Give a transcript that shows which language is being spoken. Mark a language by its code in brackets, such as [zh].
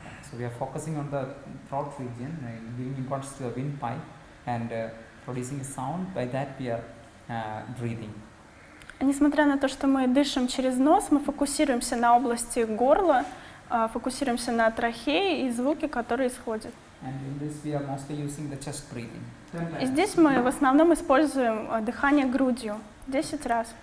[en] So we are focusing on the throat region, giving importance to the windpipe and producing a sound. By that we are breathing. [ru] Несмотря на то, что мы дышим через нос, мы фокусируемся на области горла, фокусируемся на трахее и звуки, которые исходят. [en] And in this we are mostly using the chest breathing. [ru] И здесь мы в основном используем дыхание грудью 10 раз.